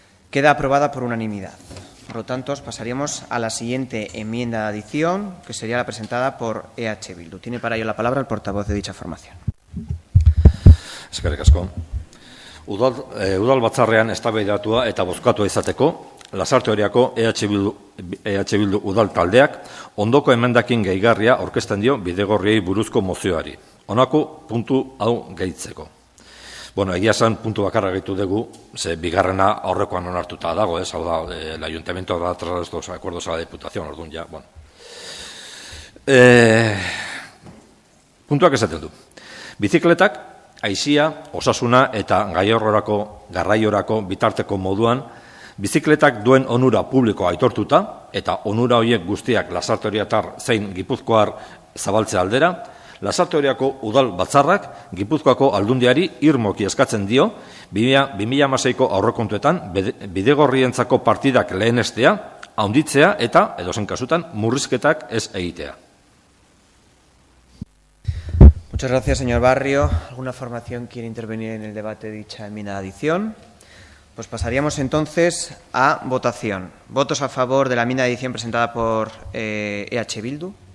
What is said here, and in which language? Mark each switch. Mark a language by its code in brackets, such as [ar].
[es] Queda aprobada por unanimidad. Por lo tanto, pasaríamos a la siguiente enmienda de adición, que sería la presentada por EH Bildu. Tiene para ello la palabra el portavoz de dicha formación. [eu] Eskerrik asko. Udal batzarrean eztabaidatua eta bozkatua izateko, Lasarte Oriako EH Bildu udal taldeak ondoko emendakin gehigarria aurkezten dio bidegorriei buruzko mozioari. Honako puntu hau gehitzeko. Bueno, egia esan puntu bakarra gehitu dugu, ze bigarrena aurrekoan onartuta dago, hau da, [es] el ayuntamiento da tras los acuerdos a la diputación, [eu] orduan ja, bueno. Puntuak esaten du. Bizikletak, aisia, osasuna eta garraiorako bitarteko moduan, bizikletak duen onura publikoa aitortuta, eta onura horiek guztiak Lasarte Oriatar zein Gipuzkoar zabaltze aldera, Lasarte Oriako udal batzarrak Gipuzkoako aldundiari irmoki eskatzen dio 2016ko aurrekontuetan bidegorrientzako partidak lehenestea, handitzea eta, edozein kasutan, murrizketak ez egitea. [es] Muchas gracias, señor Barrio. ¿Alguna formación quiere intervenir en el debate de dicha enmienda de adición? Pues pasaríamos entonces a votación. ¿Votos a favor de la enmienda de adición presentada por EH Bildu?